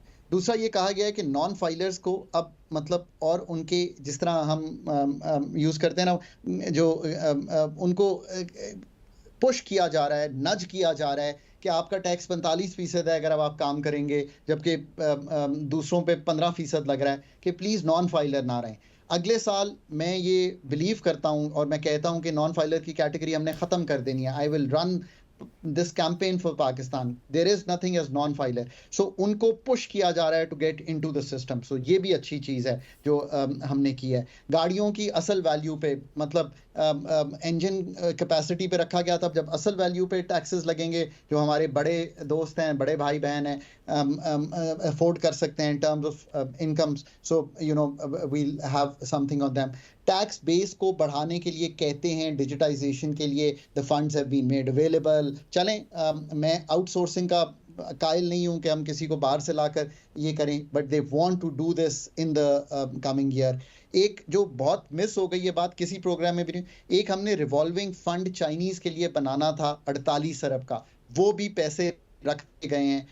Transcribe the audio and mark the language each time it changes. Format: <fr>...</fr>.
<ur>دوسرا یہ کہا گیا ہے کہ نان فائلرز کو اب مطلب اور ان کے جس طرح ہم یوز کرتے ہیں نا, جو ان کو پش کیا جا رہا ہے, نج کیا جا رہا ہے کہ آپ کا ٹیکس 45% ہے اگر اب آپ کام کریں گے, جبکہ دوسروں پہ 15% لگ رہا ہے, کہ پلیز نان فائلر نہ رہیں. اگلے سال میں یہ بلیو کرتا ہوں اور میں کہتا ہوں کہ نان فائلر کی کیٹیگری ہم نے ختم کر دینی ہے.</ur> <en>I will run this campaign for Pakistan. There is nothing as non-filer.</en> <ur>So ان کو push کیا جا رہا ہے</ur> <en>to get into the system.</en> <ur>So یہ بھی اچھی چیز ہے جو ہم نے کی ہے. گاڑیوں کی اصل ویلیو پہ مطلب انجن کیپیسٹی پہ رکھا گیا تھا, جب اصل ویلیو پہ ٹیکسز لگیں گے جو ہمارے بڑے دوست ہیں, بڑے بھائی بہن ہیں, افورڈ کر سکتے ہیں</ur> <en>in terms of incomes. So you know we'll have something on them.</en> <ur>Tax بیس کو بڑھانے کے لیے کہتے ہیں, ڈیجیٹائزیشن کے لیے</ur> <en>the funds have been made available.</en> <ur>چلیں میں آؤٹ سورسنگ کا قائل نہیں ہوں کہ ہم کسی کو باہر سے لا کر یہ کریں, but</ur> <en>they want to do this in the coming year.</en> <ur>ایک جو بہت مس ہو گئی یہ بات کسی پروگرام میں بھی نہیں, ایک ہم نے ریوالونگ فنڈ چائنیز کے لیے بنانا تھا 48 ارب کا, وہ بھی پیسے رکھے گئے ہیں.</ur>